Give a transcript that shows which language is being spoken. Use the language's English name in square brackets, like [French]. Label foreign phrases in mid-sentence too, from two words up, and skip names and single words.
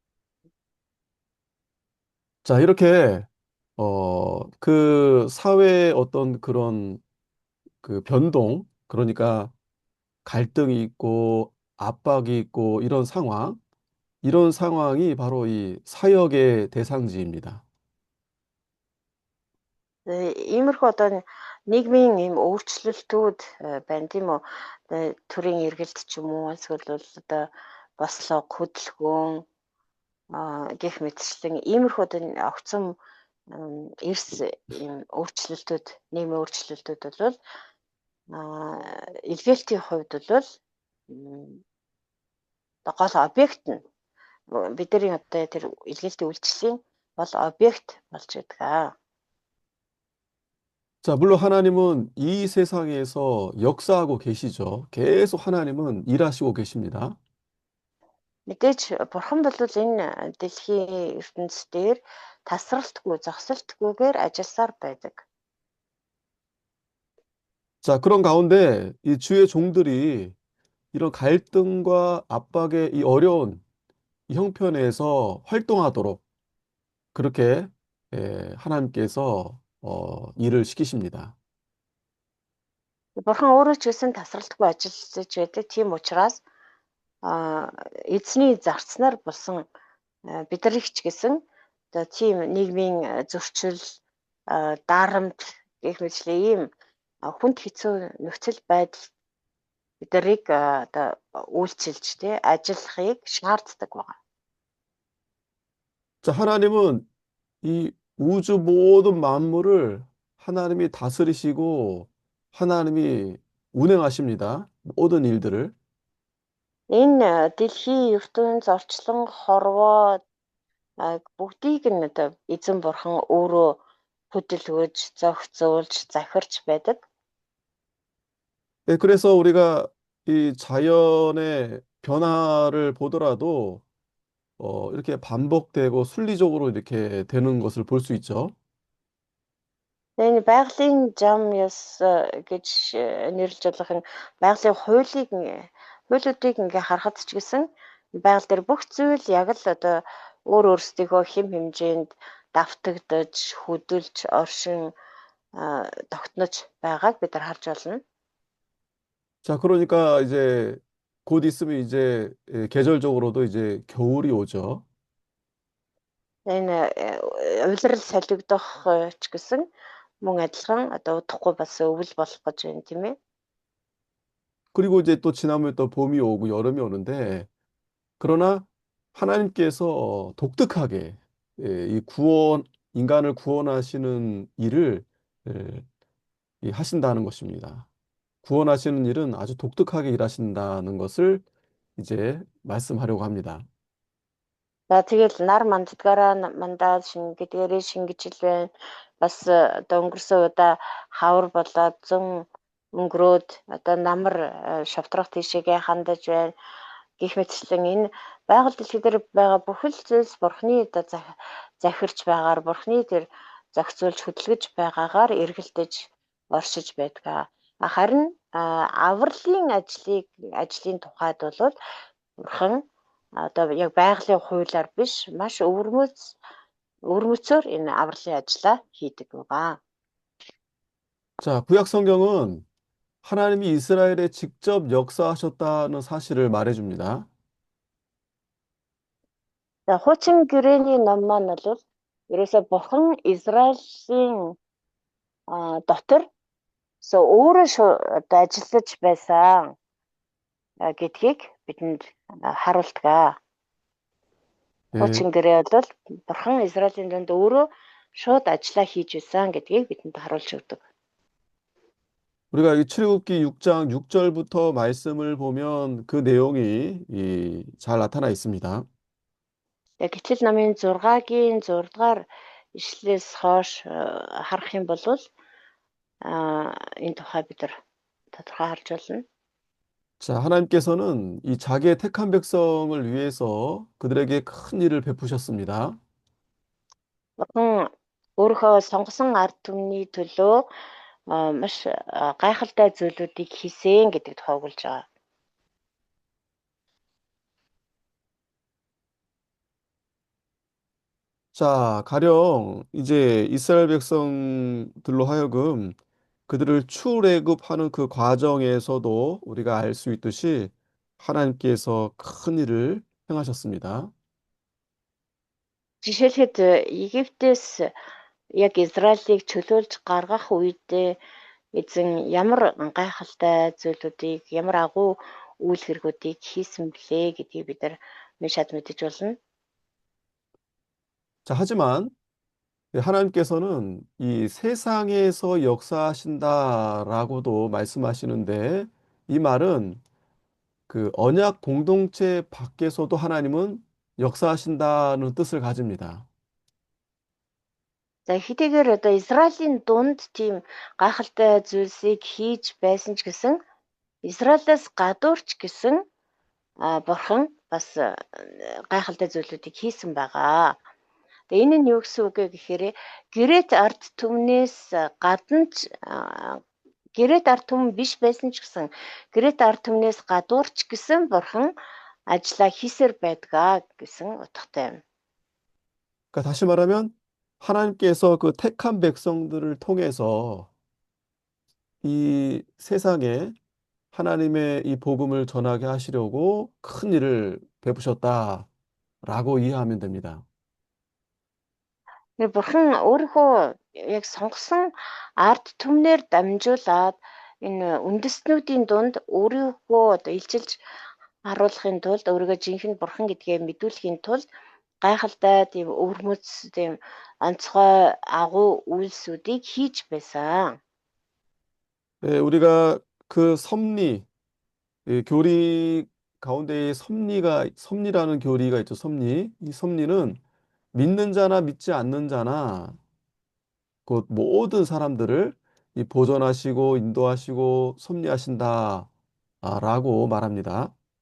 [Korean] 자, 이렇게 그 사회의 어떤 그런 그 변동, 그러니까 갈등이 있고 압박이 있고 이런 상황이 바로 이 사역의 대상지입니다. [Mongolian] Иймэрхүү одоо нийгмийн ийм өөрчлөлтүүд байна тийм үү? Төрийн эргэлт ч юм уу эсвэл бол одоо бослог, хөдөлгөөн гэх мэтчлэн иймэрхүү одоо огцом эрс ийм өөрчлөлтүүд, нийгмийн өөрчлөлтүүд бол илгээлтийн хувьд бол гол объект нь бидний одоо тэр илгээлтийн үйлчлэлийн бол объект болж байгаа. [Korean] 자, 물론 하나님은 이 세상에서 역사하고 계시죠. 계속 하나님은 일하시고 계십니다. [Mongolian] Мэдээж бурхан бол энэ дэлхийн ертөнцийн дээр тасралтгүй, зогсолтгүйгээр ажилласаар байдаг. [Korean] 자, 그런 가운데 이 주의 종들이 이런 갈등과 압박의 이 어려운 이 형편에서 활동하도록 그렇게 하나님께서 일을 시키십니다. [Mongolian] Бурхан өөрөө ч гэсэн тасралтгүй ажиллаж байдаг. Тийм учраас эзний зарцнаар болсон биднийг ч гэсэн одоо тийм нийгмийн зөрчил, дарамт гэх мэтлээ ийм хүнд хэцүү нөхцөл байдал биднийг одоо үйлчилж тий ажиллахыг шаарддаг байна. [Korean] 자, 하나님은 이 우주 모든 만물을 하나님이 다스리시고 하나님이 운행하십니다. 모든 일들을. [Mongolian] Энэ дэлхийн ертөнц орчлон хорвоо бүгдийг нь одоо эзэн бурхан өөрөө хөдөлгөж, зохицуулж, захирч байдаг. [Korean] 네, 그래서 우리가 이 자연의 변화를 보더라도 이렇게 반복되고 순리적으로 이렇게 되는 것을 볼 수 있죠. [Mongolian] Энэ байгалийн зам ёс гэж нэрлэж болох энэ байгалийн хуулиудыг ингээ харахад ч гэсэн байгаль дээр бүх зүйл яг л одоо өөрсдийнхөө хэм хэмжээнд давтагдаж, хөдөлж, оршин тогтнож байгааг бид нар харж байна. [Korean] 자, 그러니까 이제 곧 있으면 이제 계절적으로도 이제 겨울이 오죠. [Mongolian] Энэ улирал солигдох ч гэсэн мөн адилхан одоо удахгүй бас өвөл болох гэж байна тийм ээ. [Korean] 그리고 이제 또 지나면 또 봄이 오고 여름이 오는데 그러나 하나님께서 독특하게 이 인간을 구원하시는 일을 예, 하신다는 것입니다. 구원하시는 일은 아주 독특하게 일하신다는 것을 이제 말씀하려고 합니다. [Mongolian] За тэгэл нар манддгаараа мандаад шингэдгээрээ шингэж ил байна. Бас одоо өнгөрсөн удаа хавар болоод зөн өнгөрөөд одоо намар шавтрах тийшээгээ хандаж байна. Гэх мэтчлэн энэ байгаль дэлхий дээр байгаа бүхэл зүйлс бурхны одоо захирч байгаагаар бурхны тэр зохицуулж хөдөлгөж байгаагаар эргэлдэж оршиж байдаг. Харин авралын ажлын тухайд бол бурхан одоо яг байгалийн хуулиар биш маш өвөрмөцөөр энэ авралын ажлаа хийдэг байгаа. [Korean] 자, 구약 성경은 하나님이 이스라엘에 직접 역사하셨다는 사실을 말해줍니다. [Mongolian] За хуучин гэрээний ном маань бол ерөөсө бурхан Израилийн дотор өөрөө одоо ажиллаж байсан гэдгийг бидэнд харуулдаг. [Korean] 예, [Mongolian] Хуучин гэрээ бол бурхан Израилийн дунд өөрөө шууд ажиллаа хийж байсан гэдгийг бидэнд харуулж өгдөг. [Korean] 우리가 이 출애굽기 6장 6절부터 말씀을 보면 그 내용이 잘 나타나 있습니다. [Mongolian] Яг Итгэл намын 6-гийн 6 дугаар ишлэлээс хойш харах юм бол энэ тухай бид нар тодорхой харж байна. [Korean] 자, 하나님께서는 이 자기의 택한 백성을 위해서 그들에게 큰 일을 베푸셨습니다. [Mongolian] Бурхан өөрийнхөө сонгосон ард түмний төлөө маш гайхалтай зүйлүүдийг хийсэн гэдэг тухай өгүүлж байгаа. [Korean] 자, 가령 이제 이스라엘 백성들로 하여금 그들을 출애굽하는 그 과정에서도 우리가 알 수 있듯이 하나님께서 큰 일을 행하셨습니다. [Mongolian] Жишээлхэд Египтээс яг Израилийг чөлөөлж гаргах үедээ эзэн ямар гайхалтай зүйлүүдийг, ямар агуу үйл хэргүүдийг хийсэн блэ гэдгийг бид нар шууд мэдэж болно. [Korean] 자, 하지만 하나님께서는 이 세상에서 역사하신다라고도 말씀하시는데 이 말은 그 언약 공동체 밖에서도 하나님은 역사하신다는 뜻을 가집니다. [Mongolian] За хэдийгээр одоо Израилийн дунд тийм гайхалтай зүйлсийг хийж байсан ч гэсэн Израилаас гадуурч гэсэн бурхан бас гайхалтай зүйлүүдийг хийсэн байгаа. Тэгээ энэ нь юу гэсэн үг вэ гэхээр гэрээт ард түмнээс гадна гэрээт ард түмэн биш байсан ч гэсэн гэрээт ард түмнээс гадуурч гэсэн бурхан ажиллаа хийсээр байдгаа гэсэн утгатай юм. [Korean] 그러니까 다시 말하면 하나님께서 그 택한 백성들을 통해서 이 세상에 하나님의 이 복음을 전하게 하시려고 큰 일을 베푸셨다라고 이해하면 됩니다. [Mongolian] Бурхан өөрийнхөө яг сонгосон ард түмнэр дамжуулаад энэ үндэстнүүдийн дунд өөрийгөө одоо илчилж харуулахын тулд өөрийгөө жинхэнэ бурхан гэдгээ мэдүүлэхийн тулд гайхалтай тийм өвөрмөц тийм онцгой агуу үйлсүүдийг хийж байсан. [Korean] 네, 우리가 그 섭리, 교리 가운데에 섭리라는 교리가 있죠. 섭리. 이 섭리는 믿는 자나 믿지 않는 자나 곧 모든 사람들을 이 보존하시고 인도하시고 섭리하신다라고 말합니다.